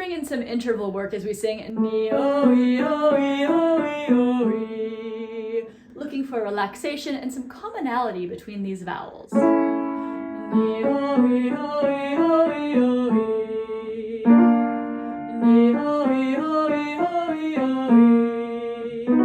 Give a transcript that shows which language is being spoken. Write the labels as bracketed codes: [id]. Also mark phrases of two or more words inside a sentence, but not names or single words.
[en] some interval work as we sing ne-o-e-o-e-o-e-o-e, looking for relaxation and some commonality between these vowels. Ne-o-e-o-e-o-e-o-e, ne-o-e-o-e-o-e-o-e,